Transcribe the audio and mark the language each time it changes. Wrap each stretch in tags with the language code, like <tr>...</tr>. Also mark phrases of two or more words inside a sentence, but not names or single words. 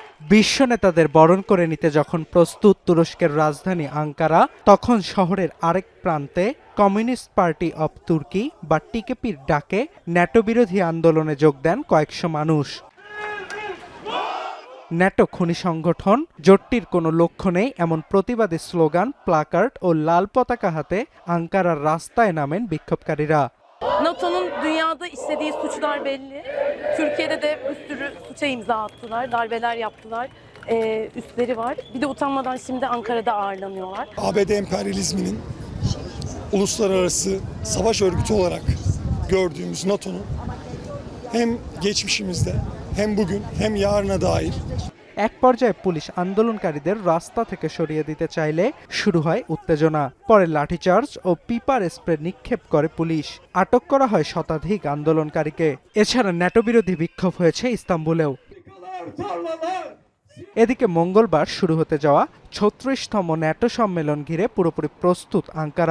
<bn>বিশ্ব নেতাদের বরণ করে নিতে যখন প্রস্তুত তুরস্কের রাজধানী আঙ্কারা, তখন শহরের আরেক প্রান্তে কমিউনিস্ট পার্টি অব তুর্কি বা টিকেপির ডাকে ন্যাটো বিরোধী আন্দোলনে যোগ দেন কয়েকশো মানুষ। ন্যাটো খুনি সংগঠন, জোটটির কোনো লক্ষ্য নেই এমন প্রতিবাদী স্লোগান, প্লাকার্ড ও লাল পতাকা হাতে আঙ্কারার রাস্তায় নামেন বিক্ষোভকারীরা।</bn> <tr>NATO'nun dünyada işlediği suçlar belli. Türkiye'de de bir sürü suça imza attılar, darbeler yaptılar. Üstleri var. Bir de utanmadan şimdi Ankara'da ağırlanıyorlar. ABD emperyalizminin uluslararası savaş örgütü olarak gördüğümüz NATO'nun hem geçmişimizde hem bugün hem yarına dair</tr> <bn>এক পর্যায়ে পুলিশ আন্দোলনকারীদের রাস্তা থেকে সরিয়ে দিতে চাইলে শুরু হয় উত্তেজনা। পরে লাঠিচার্জ ও পিপার স্প্রে নিক্ষেপ করে পুলিশ। আটক করা হয় শতাধিক আন্দোলনকারীকে। এছাড়া ন্যাটো বিরোধী বিক্ষোভ হয়েছে ইস্তাম্বুলেও। এদিকে মঙ্গলবার শুরু হতে যাওয়া ৩৬তম ন্যাটো সম্মেলন ঘিরে পুরোপুরি প্রস্তুত আঙ্কারা।</bn>